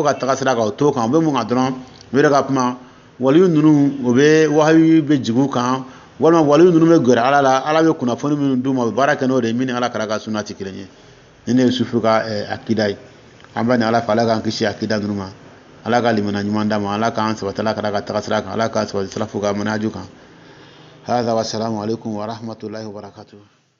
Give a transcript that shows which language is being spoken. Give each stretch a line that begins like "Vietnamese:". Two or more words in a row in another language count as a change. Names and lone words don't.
Bambara: ka tagasira kan o t'o kan u bɛ mun kan dɔrɔn u yɛrɛ ka kuma waliyu ninnu u bɛ wahayu bɛ jigin kan walima waliyu ninnu bɛ gɛrɛ ala la ala bɛ kunnafoni minnu d'u ma u bɛ baara kɛ n'o de ye min ni ala kira ka sunna tɛ kelen ye ni ne ye sufi ka akida ye an bɛ ni ala fɛ ala k'an kisi akida ninnu ma ala ka limana ɲuman d'a ma ala k'an sabati ala kira ka tagasira kan ala k'an sabati salafu ka manhaju kan hada
Arabic: والسلام عليكم ورحمة الله وبركاته